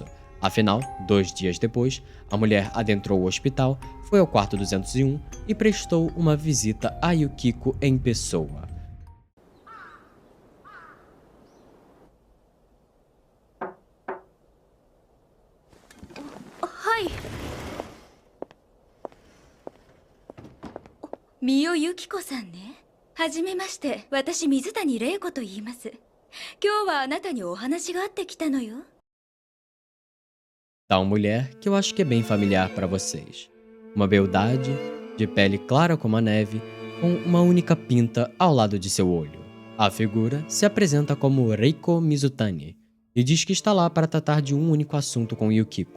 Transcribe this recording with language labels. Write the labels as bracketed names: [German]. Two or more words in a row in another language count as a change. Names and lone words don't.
[Portuguese] Afinal, 2 dias depois, a mulher adentrou o hospital, foi ao quarto 201 e prestou uma visita a Yukiko em pessoa. Oi. [Japanese] Mio Yukiko-san ね。はじめまして、私水谷玲子と言います。今日はあなたにお話があってきたのよ。 [Portuguese] Tal mulher que eu acho que é bem familiar para vocês. Uma beldade, de pele clara como a neve, com uma única pinta ao lado de seu olho. A figura se apresenta como Reiko Mizutani e diz que está lá para tratar de um único assunto com Yukiko.